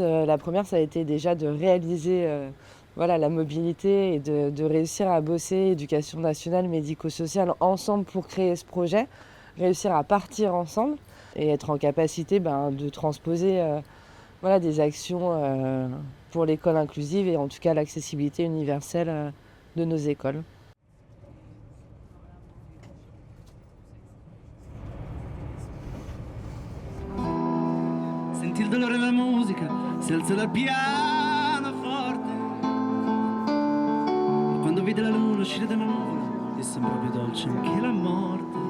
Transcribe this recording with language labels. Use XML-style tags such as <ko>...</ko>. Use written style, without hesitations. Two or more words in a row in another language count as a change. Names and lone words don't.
<fr>La première, ça a été déjà de réaliser la mobilité et de réussir à bosser éducation nationale, médico-sociale ensemble pour créer ce projet, réussir à partir ensemble et être en capacité de transposer des actions pour l'école inclusive et en tout cas l'accessibilité universelle de nos écoles.</fr> <it>Senti il dolore della musica, si alza dal pianoforte. Ma quando vede la luna uscire dalle nuvole, gli sembra più dolce anche la morte.</it>